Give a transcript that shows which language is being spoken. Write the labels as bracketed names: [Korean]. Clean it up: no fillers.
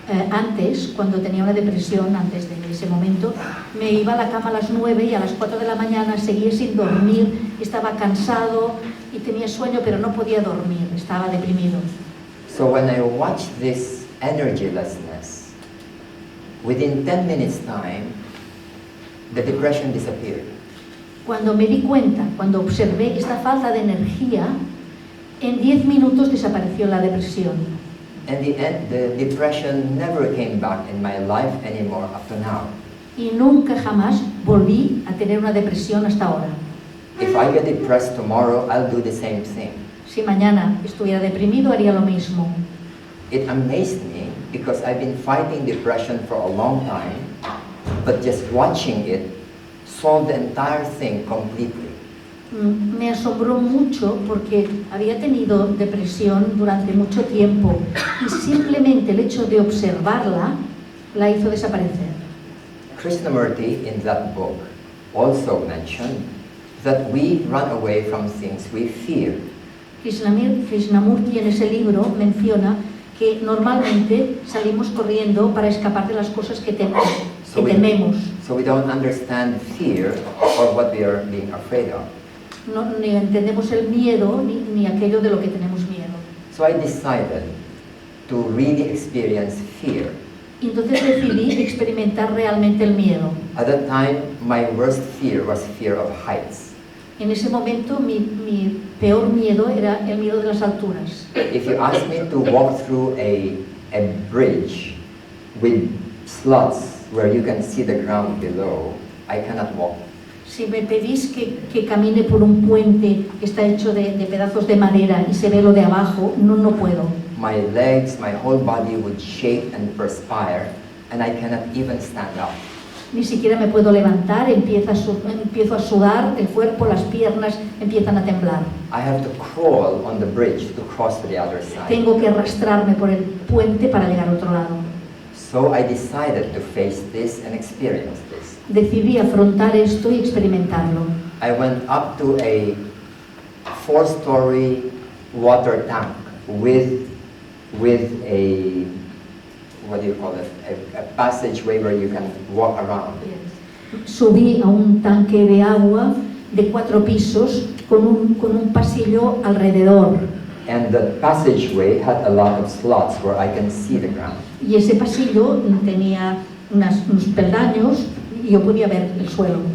[Spanish] Antes, cuando tenía una depresión, antes de ese momento, me iba a la cama a las 9 y a las 4 de la mañana seguía sin dormir, estaba cansado y tenía sueño, pero no podía dormir, estaba deprimido. [English] So when I watched this energylessness, within 10 minutes time, the depression disappeared. [Spanish] Cuando me di cuenta, cuando observé esta falta de energía, en 10 minutos desapareció la depresión. [English] And the depression never came back in my life anymore up to now. [Spanish] Y nunca jamás volví a tener una depresión hasta ahora. [English] If I get depressed tomorrow, I'll do the same thing. [Spanish] Si mañana estuviera deprimido, haría lo mismo. [English] It amazed me because I've been fighting depression for a long time, but just watching it solved the entire thing completely. [Spanish] Me asombró mucho porque había tenido depresión durante mucho tiempo y simplemente el hecho de observarla la hizo desaparecer. [English] Krishnamurti in that book also mentioned that we run away from things we fear. [Spanish] Krishnamurti en ese libro menciona que normalmente salimos corriendo para escapar de las cosas que tememos. [English] So we don't understand fear or what we are being afraid of. [Spanish] No, ni entendemos el miedo ni aquello de lo que tenemos miedo. [English] So I decided to really experience fear. [Spanish] Y entonces decidí experimentar realmente el miedo. [English] At that time, my worst fear was fear of heights. [Spanish] En ese momento mi peor miedo era el miedo de las alturas. [English] If you ask me to walk through a bridge with slots where you can see the ground below, I cannot walk. [Spanish] Si me pedís que camine por un puente que está hecho de pedazos de madera y se ve lo de abajo, no puedo. [English] My legs, my whole body would shake and perspire, and I cannot even stand up. [Spanish] Ni siquiera me puedo levantar, empiezo a sudar, el cuerpo, las piernas empiezan a temblar. [English] I have to crawl on the bridge to cross to the other side. [Spanish] Tengo que arrastrarme por el puente para llegar al otro lado. [English] So I decided to face this and experience this. [Spanish] Decidí afrontar esto y experimentarlo. [English] I went up to a 4-story water tank with a, what do you call it, a passageway where you can walk around. [Spanish] Subí a un tanque de agua de 4 pisos con un pasillo alrededor. [English] And the passageway had a lot of slots where I can see the ground. [Spanish] Y ese pasillo tenía unos peldaños y yo podía ver el suelo.